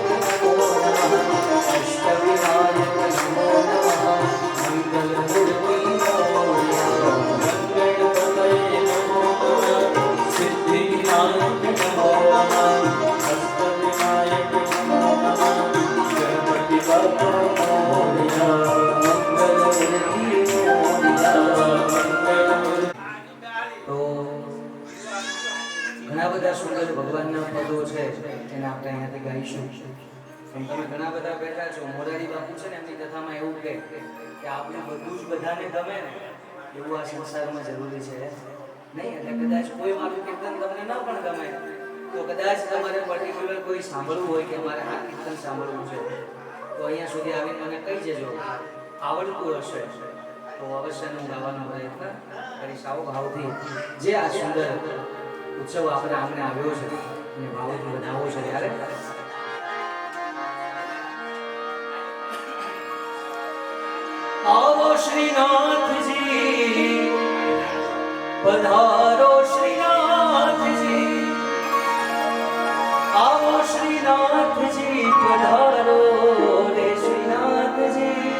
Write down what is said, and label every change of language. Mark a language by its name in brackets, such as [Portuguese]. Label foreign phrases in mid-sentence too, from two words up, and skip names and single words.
[Marathi] नमो नमः अष्टविनायक नमो नमः मंगलमूर्ति मोरया गणपते नमो नमः सिद्धिविनायक नमो नमः अष्टविनायक नमो नमः गणपति बाप्पा मोरया मंगलमूर्ति मोरया [Gujarati] तो ઘણા બધા સુંદર ભગવાનના પદો છે એને આપણે અહીંયાથી ગાઈશું. તમે ઘણા બધા બેઠા છો. મોરારી બાપુ છે ને એમની કથામાં એવું કહે કે આપણે બધું જ બધાને ગમે ને એવું આ સંસારમાં જરૂરી છે નહીં. એટલે કદાચ કોઈ મારું કીર્તન તમને ન પણ ગમે તો કદાચ તમારે પર્ટિક્યુલર કોઈ સાંભળવું હોય કે મારે આ કીર્તન સાંભળવું છે તો અહીંયા સુધી આવીને મને કહી જજો. આવડતું હશે તો અવશ્ય હું ગાવાનો પ્રયત્ન કરીશ. આવો ભાવથી જે આ સુંદર ઉત્સવ આપણે આમને આવ્યો છે અને ભાવથી વધાવો છે ત્યારે [Hindi] आओ श्रीनाथ जी पधारो श्रीनाथ जी आओ श्रीनाथ जी पधारो रे श्रीनाथ जी